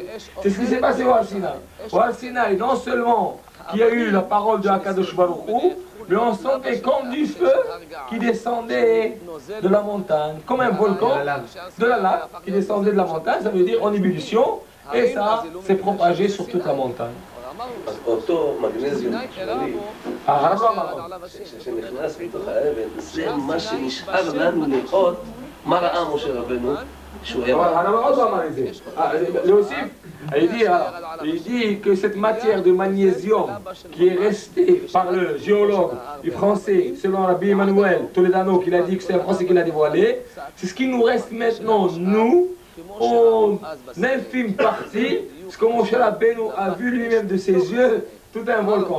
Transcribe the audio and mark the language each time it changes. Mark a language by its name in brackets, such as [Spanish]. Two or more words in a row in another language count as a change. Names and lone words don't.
[French] C'est ce qui s'est passé au Har Sinaï. Au Har Sinaï, non seulement qu'il y a eu la parole de Hakadosh Baruch Hu, mais on sentait comme du feu qui descendait de la montagne, comme un volcan, de la lave qui descendait de la montagne, ça veut dire en ébullition, et ça s'est propagé sur toute la montagne. [Hebrew] אותו מגנזיום כללי שנכנס מתוך האבן, זה מה שנשאר לנו לראות מה ראה משה רבנו שהוא היה... [French] Il dit que cette matière de magnésium qui est restée par le géologue du français, selon Rabbi Emmanuel Toledano, qui a dit que c'est un français qui l'a dévoilé, c'est ce qui nous reste maintenant, nous, en infime partie, ce que Moshe Rabbeinu a vu lui-même de ses yeux, tout un volcan.